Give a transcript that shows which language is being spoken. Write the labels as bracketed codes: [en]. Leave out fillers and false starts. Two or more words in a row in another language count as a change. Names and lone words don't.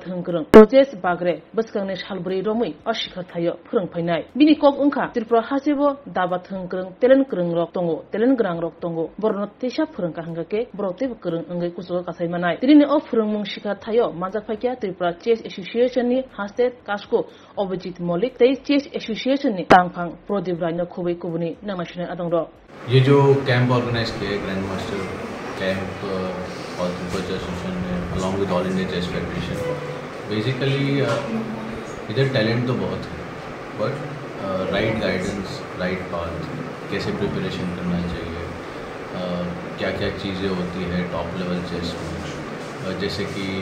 [trp] hengkreng chess bagre baskangne salbri romui o shikhathayo phrengphainai bini kok ungkha Tripura hasebo dabat hengkreng telen kreng rok tongo telen grang rok tongo borno tesa phrengka hangake brote kreng angai kuso kasai manai trini o phurungmung shikhathayo manjakphakya Tripura chess association ni haste kasko Obajit Malik tei chess association ni tangphang Prodip Rai no khubai kubuni namasine adongro [hi] ये जो [en] camp organize [hi] किया है [en] grand master camp [hi] और ट्रिपल चेस एसोसिएशन ने [en] along with All India Chess Federation basically [hi] इधर टैलेंट तो बहुत है [en] but right guidance right path [hi] कैसे प्रिपरेशन करना चाहिए क्या क्या चीज़ें होती है [en] top level chess [hi] में जैसे कि